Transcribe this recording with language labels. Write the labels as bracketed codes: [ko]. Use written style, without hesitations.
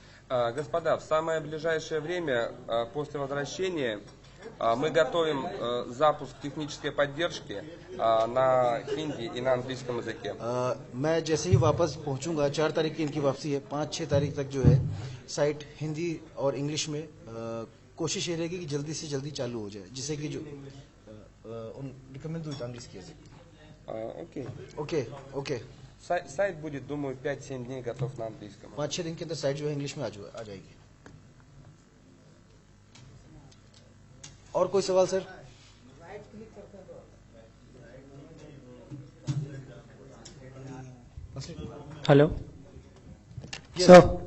[ru] Господа, в самое ближайшее время после возвращения мы готовим запуск технической поддержки на хинди и на английском языке. [hi] मैं जैसे ही वापस पहुंचूंगा, 4 तारीख की इनकी वापसी है, 5-6 तारीख तक जो है साइट हिंदी और इंग्लिश में कोशिश ये रहेगी कि जल्दी से जल्दी चालू हो जाए, जिससे कि जो रिकमेंड [ru] английский язык. [en] Окей. Okay okay. [ru] Сайт будет, думаю, 5-7 дней готов на английском. [hi] 5-6 दिन के अंदर साइट जो है इंग्लिश में आ जाएगी। और कोई सवाल सर? Hello sir,